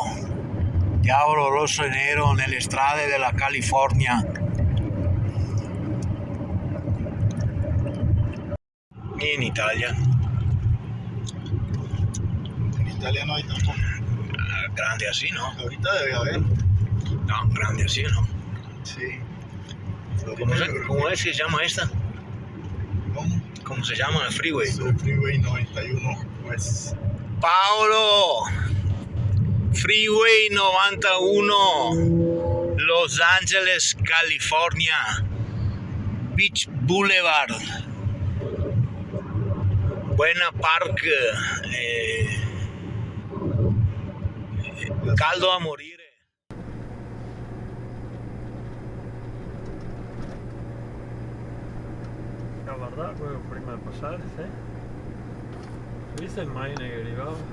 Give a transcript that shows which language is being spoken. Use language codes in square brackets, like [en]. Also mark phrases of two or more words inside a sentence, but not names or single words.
[it] diavolo rosso e nero nelle strade della California. E in Italia? [es] En Italia no hay tampoco. Grande así, ¿no? Ahorita debe haber. No, grande así, ¿no? Sí. ¿Cómo es que se llama esta? ¿Cómo? ¿Cómo se llama el freeway? Es el Freeway 91 West. [it] Paolo, Freeway 91, Los Angeles, California, Beach Boulevard, Buena Park, caldo a morire. [es] La verdad, [it] quello prima di passare, sì. Questa è il macchina che arrivava.